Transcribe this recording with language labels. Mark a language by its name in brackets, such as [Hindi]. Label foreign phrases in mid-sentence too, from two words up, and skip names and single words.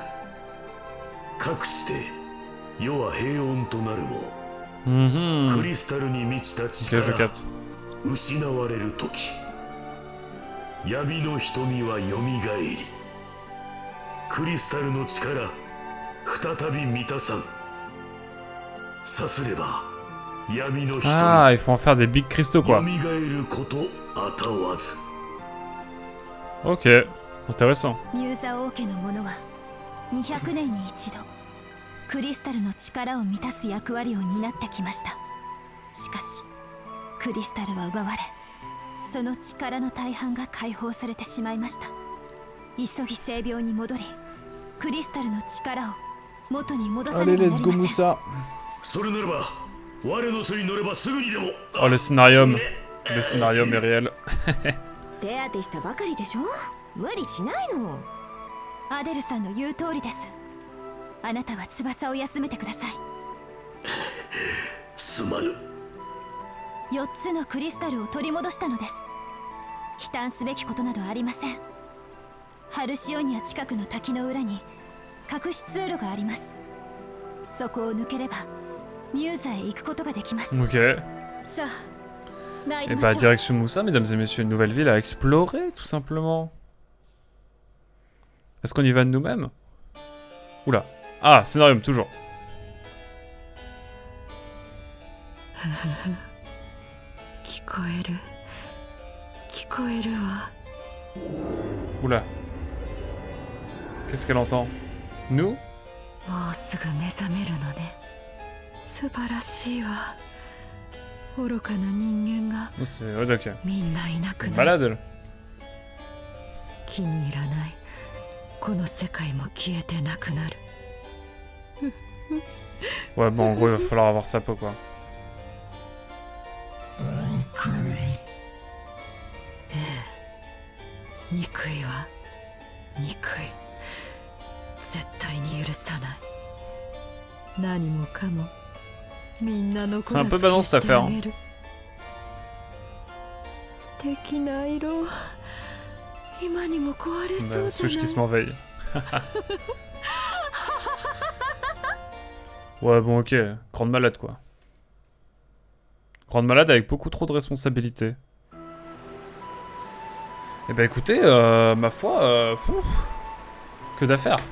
[Japanese] かくして世は平穏となるも、クリスタルに満ちた力失われる時、闇の瞳はよみがえり、クリスタルの力再び満たさん。さすれば闇の瞳、 [French] Ah, il faut en faire des big cristaux quoi. [Japanese] よみがえることあたわず。 [French] Ok, intéressant. [Japanese] ミューザ王家の者は200年に一度クリスタルの力を満たす役割を担ってきました。しかしクリスタルは奪われ、その力の大半が解放されてしまいました。急ぎ聖廟に戻り、クリスタルの力を元に戻さねばなりません。 [French] Allez, [English] let's go Moussa. [Japanese] それならば我の背に乗ればすぐにでも。 [French] Oh, le scénario est réel. [Japanese] 手当てしたばかりでしょ。無理しないの。アデルさんの言う通りです。あなたは翼を休めてください。すまぬ。 4つのクリスタルを取り戻したのです。悲嘆すべきことなどありません。ハルシオニア近くの滝の裏に隠し通路があります。そこを抜ければミューザへ行くことができます。 [French] Ok. [Japanese] さあ、参り [French] Et [Japanese] ま [French] bah, [Japanese] しょう。 [French] direction Moussa, mesdames et messieurs, une nouvelle ville à explorer, tout simplement. Est-ce qu'on y va de nous-mêmes? Oula. Ah, scénarium, toujours. Oula. Qu'est-ce qu'elle entend? Nous? [Japanese] もうすぐ目覚めるのね。素晴らしいわ。愚かな人間が [French] Oh, c'est... Ouais, ok. [Japanese] みんないなくなる。 [French] Balade, elle. [Japanese] 気に入らない。この世界も消えてなくなる。 Ouais, bon, en gros, il va falloir avoir sa peau, quoi. 憎いわ。憎い。絶対に許さない。何もかもみんなの子 [French] C'est un peu badant cette affaire. Hein. [Japanese] 素敵な色。 今にも壊れそう [French] Bah, [Japanese] じゃ Switch な [French] qui [Japanese] い [French] se m'enveille. Ouais, bon, ok. Grande malade, quoi. Grande malade avec beaucoup trop de responsabilités. Eh ben, écoutez, ma foi, que d'affaires.